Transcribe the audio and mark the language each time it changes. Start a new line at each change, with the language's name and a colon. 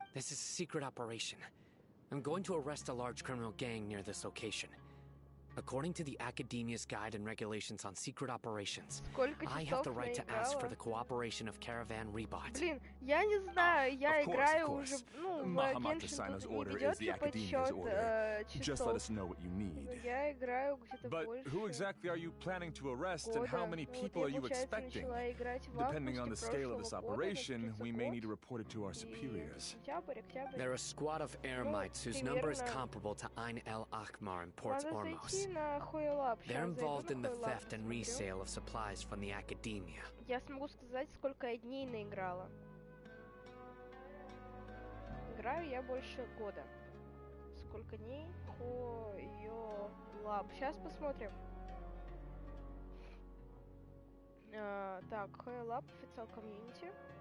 English: This is a secret operation. I'm going to arrest a large criminal gang near this location. According to the Academia's Guide and Regulations on Secret Operations, I have the right to ask for the cooperation of Caravan Rebot.
Russian: Блин, я не знаю, я играю уже, ну, в Genshin тут не ведётся подсчёт часов. Я играю где-то
English: But
Russian: больше
English: who exactly are you planning to arrest and how many people are you expecting? Depending on the scale of this operation, we may need to report it to our superiors. They're a squad of Eremites whose number is comparable to Ain El Akhmar in Port Ormos. They're involved in the theft and resale of supplies from the Academia.
Russian: Я смогу сказать, сколько я дней наиграла. Играю я больше года. Сколько дней? Хойлаб. Сейчас посмотрим. Так, Хойлаб, официал комьюнити.